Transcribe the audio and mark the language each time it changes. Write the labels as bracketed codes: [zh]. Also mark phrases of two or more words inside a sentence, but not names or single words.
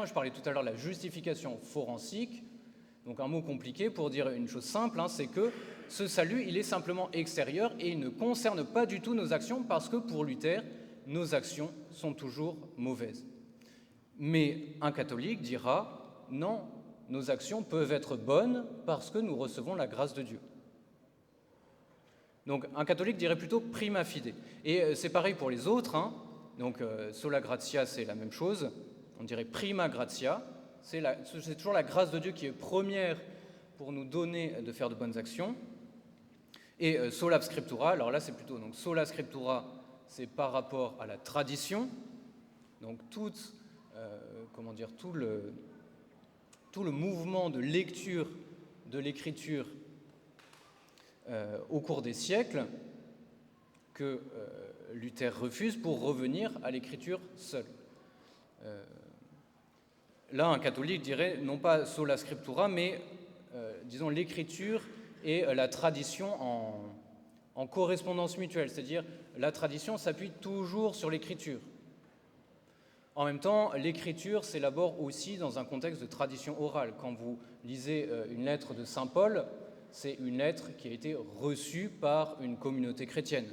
[fr] Je parlais tout à l'heure de la justification forensique, donc un mot compliqué pour dire une chose simple, c'est que ce salut, il est simplement extérieur et il ne concerne pas du tout nos actions parce que pour Luther, nos actions sont toujours mauvaises. Mais un catholique dira « Non, nos actions peuvent être bonnes parce que nous recevons la grâce de Dieu ». Donc un catholique dirait plutôt « [la] prima fide ». [fr] Et c'est pareil pour les autres. [la] Donc sola gratia, [fr] c'est la même chose. On dirait « [la] prima gratia ». [fr] C'est toujours la grâce de Dieu qui est première pour nous donner de faire de bonnes actions. [la] Et sola scriptura, [fr] alors là c'est plutôt, donc [la] sola scriptura, [fr] c'est par rapport à la tradition, donc tout le mouvement de lecture de l'écriture au cours des siècles que Luther refuse pour revenir à l'écriture seule. Là, un catholique dirait non pas [la] sola scriptura, [fr] mais disons l'écriture et la tradition en correspondance mutuelle, c'est-à-dire la tradition s'appuie toujours sur l'écriture. En même temps, l'écriture s'élabore aussi dans un contexte de tradition orale. Quand vous lisez une lettre de saint Paul, c'est une lettre qui a été reçue par une communauté chrétienne.